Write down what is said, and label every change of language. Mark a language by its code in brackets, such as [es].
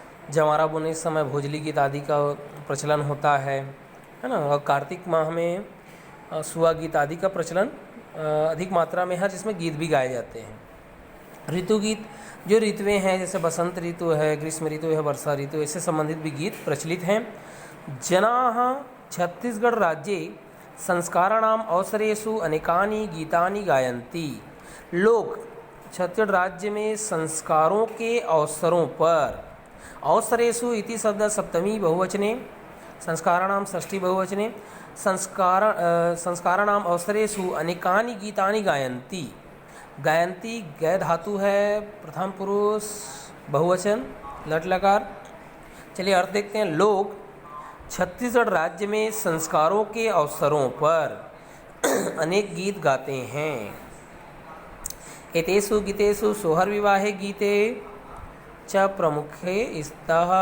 [hi] जवारा बोने समय भोजली गीत आदि का प्रचलन होता है ना। और कार्तिक माह में सुआ गीत आदि का प्रचलन अधिक मात्रा में है, जिसमें गीत भी गाए जाते हैं। ऋतु गीत, जो ऋतुएँ हैं जैसे बसंत ऋतु है, ग्रीष्म ऋतु है, वर्षा ऋतु, इससे संबंधित भी गीत प्रचलित हैं। [sa] जनाः छत्तीसगढ़ राज्ये संस्काराणाम् अवसरेषु अनेकानि गीतानि गायन्ति। [hi] लोग छत्तीसगढ़ राज्य में संस्कारों के अवसरों पर, [sa] अवसरेषु इति शब्द सप्तमी बहुवचने, संस्काराणाम षष्ठी बहुवचने, संस्काराणाम अवसरेषु अनेकानि गीतानि गायन्ति। [hi] गायन्ति गय धातु है, प्रथम पुरुष बहुवचन लट लकार। चलिए अर्थ देखते हैं। लोग छत्तीसगढ़ राज्य में संस्कारों के अवसरों पर अनेक गीत गाते हैं। [sa] एतेषु गीतेषु सोहर विवाहे गीते च प्रमुखे स्तः।